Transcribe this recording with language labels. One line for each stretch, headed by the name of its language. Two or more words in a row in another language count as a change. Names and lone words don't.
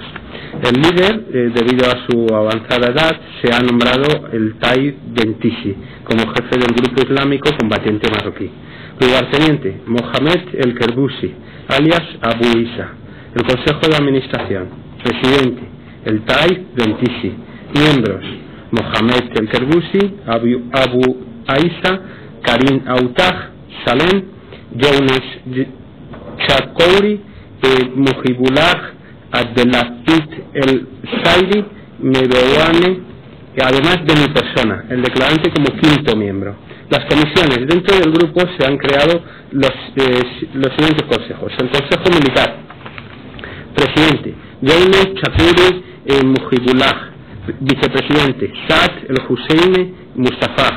Spanish: El líder, debido a su avanzada edad, se ha nombrado el Tai Bentisi como jefe del Grupo Islámico Combatiente Marroquí. Lugarteniente, Mohamed El Kerbusi, alias Abu Isa. El Consejo de Administración. Presidente, el Tai Bentisi. Miembros, Mohamed El Kerbusi, Abu Isa, Karim Autag, Salem, Younes Chakouri, Mujibullah, Abdelafit El Zaidi, Medowane, además de mi persona, el declarante como quinto miembro. Las comisiones dentro del grupo se han creado los siguientes consejos. El Consejo Militar. Presidente, Younes Chakouri Mujibullah. Vicepresidente, Saad El Hussein Mustafa.